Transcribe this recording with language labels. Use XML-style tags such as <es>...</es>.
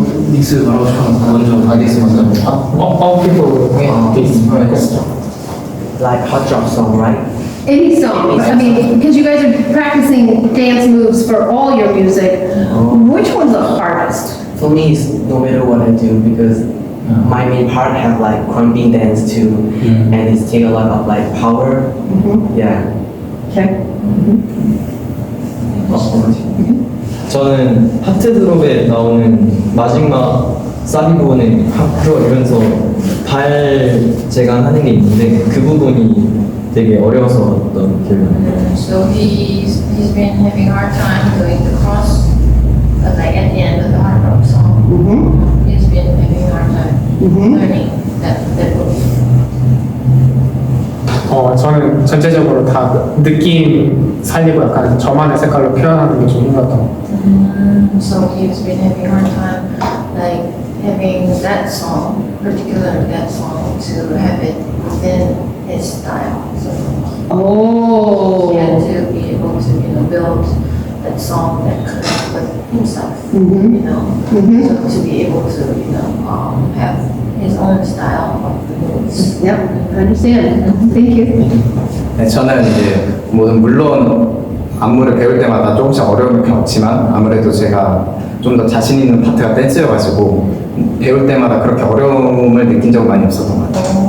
<en>믹스 바로 처음 먼저 바디스 먼저 Like hot drop song, right? Any songs, because you guys are practicing dance moves for all your music, which one's the hardest? For me, it's no matter what I do because my main part have like crumping dance too, and it's take a lot of like power. Yeah. Okay.</en> <ko>저는 하트드롭에 나오는 마지막 사비 부분에 하프로 이러면서 발 제가 하는 게 있는데 그 부분이 되게 어려웠었던 기억이 나요.</ko> <en>So he's been having a hard time doing the cross, but like at the end of the hard rock song, he's been having a hard time learning that move.</en> <ko>저는 전체적으로 다 느낌 살리고 약간 저만의 색깔로 표현하는 게 좀 힘들었던 것 같아요.</ko> <en>So he's been having a hard time like having that song, particularly that song, to have it within his style. So he had Oh. to be able to, build that song that connects with himself, So to be able to, have his own style of the moves. Yep, I understand. Thank you.</en> <ko>네, 저는 이제 물론 안무를 배울 때마다 조금씩 어려움을 겪지만 아무래도 제가 좀 더 자신 있는 파트가 댄스여가지고 배울 때마다 그렇게 어려움을 느낀 적은 많이 없었던 것 같아요.</ko>